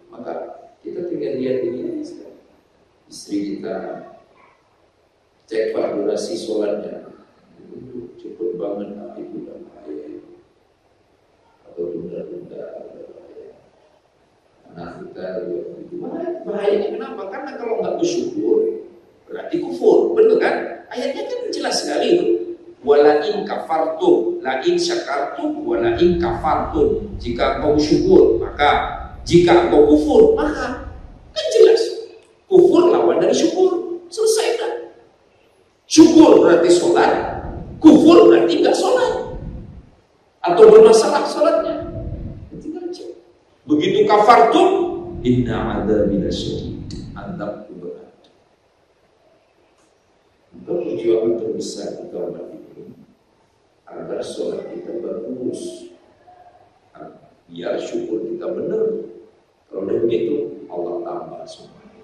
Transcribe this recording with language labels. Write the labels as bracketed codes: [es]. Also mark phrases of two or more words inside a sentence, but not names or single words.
[id] Maka kita tinggal lihat ini, istri kita cek pak durasi sholatnya, cukup banget itu dan bahaya, atau tunda-tunda bahaya. Anak kita itu bahayanya kenapa? Karena kalau nggak bersyukur berarti kufur, betul kan? Ayatnya kan jelas sekali itu. [ar] ولئن كفرتم، لئن شكرتم، ولئن كفرتم. [id] Jika engkau syukur, maka jika engkau kufur, maka kan jelas. Kufur lawan dari syukur, selesai kan? Syukur berarti sholat, kufur berarti nggak sholat, atau bermasalah sholatnya. Tinggal cek. Begitu [ar] كفرتم، إن عذابي لشديد, [id] azabku berat. Maka perjuangan terbesar kita umat ini agar sholat kita bagus, biar syukur kita benar. Kalau begitu Allah tambah semua.